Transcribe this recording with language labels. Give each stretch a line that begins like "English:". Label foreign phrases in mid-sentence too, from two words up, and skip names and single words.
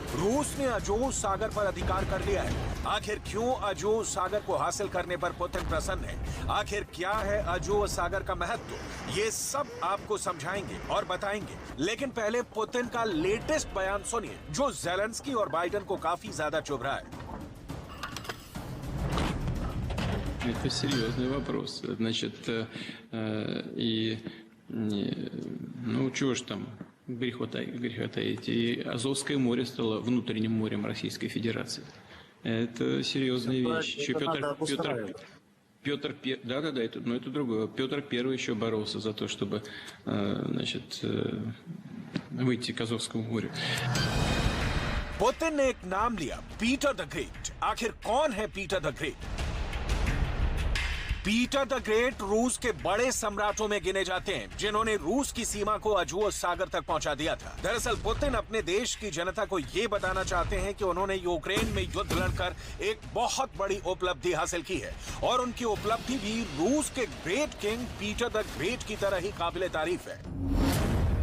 Hindi: रूस ने अजोव सागर पर अधिकार कर लिया है। आखिर क्यों अजोव सागर को हासिल करने पर पुतिन प्रसन्न है? आखिर क्या है अजोव सागर का महत्व? ये सब आपको समझाएंगे और बताएंगे, लेकिन पहले पुतिन का लेटेस्ट बयान सुनिए जो ज़ेलेंस्की और बाइडेन को काफी ज्यादा चुभ रहा है।
Russian: Это серьезный вопрос. Значит, ну, чего ж там греха таить. И Азовское море стало внутренним морем Российской Федерации. Это серьезная вещь. Еще Петр это другое. Петр I еще боролся за то, чтобы, значит, выйти к Азовскому морю.
Hindi: पुतिन ने एक नाम लिया, पीटर द ग्रेट। आखिर कौन है पीटर द ग्रेट? पीटर द ग्रेट रूस के बड़े सम्राटों में गिने जाते हैं जिन्होंने रूस की सीमा को अजोव सागर तक पहुंचा दिया था। दरअसल पुतिन अपने देश की जनता को यह बताना चाहते हैं कि उन्होंने यूक्रेन में युद्ध लड़कर एक बहुत बड़ी उपलब्धि हासिल की है, और उनकी उपलब्धि भी रूस के
English: great king
Hindi: पीटर द ग्रेट की तरह ही काबिले तारीफ है।